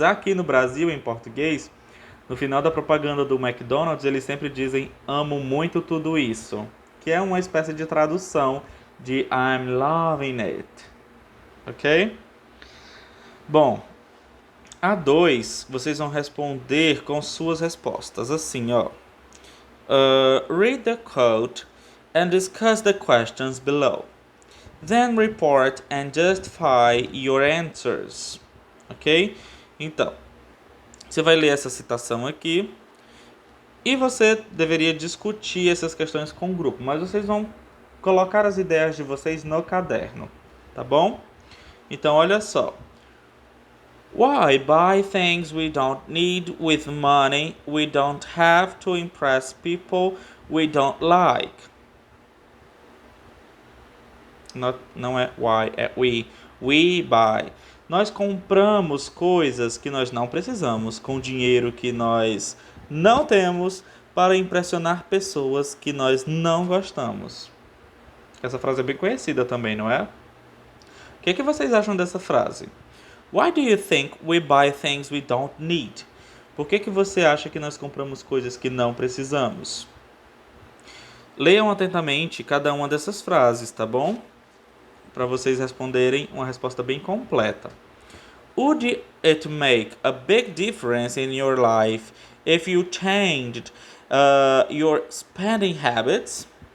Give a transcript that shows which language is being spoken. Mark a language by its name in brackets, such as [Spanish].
[Portuguese] Aqui no Brasil, em português, no final da propaganda do McDonald's, eles sempre dizem amo muito tudo isso, que é uma espécie de tradução de [English] I'm loving it. [Portuguese] Ok? Bom, a 2, vocês vão responder com suas respostas. Assim, ó. [English] Read the quote and discuss the questions below. Then report and justify your answers. Ok? [Portuguese] Então, você vai ler essa citação aqui e você deveria discutir essas questões com o grupo, mas vocês vão colocar as ideias de vocês no caderno, tá bom? Então, olha só. [English] Why buy things we don't need with money we don't have to impress people we don't like? [Portuguese] Não é why, é we. [English] We buy. [Portuguese] Nós compramos coisas que nós não precisamos com dinheiro que nós não temos para impressionar pessoas que nós não gostamos. Essa frase é bem conhecida também, não é? O que vocês acham dessa frase? [English] Why do you think we buy things we don't need? [Portuguese] Por que você acha que nós compramos coisas que não precisamos? Leiam atentamente cada uma dessas frases, tá bom? Para vocês responderem uma resposta bem completa. [English] Would it make a big difference in your life if you changed your spending habits?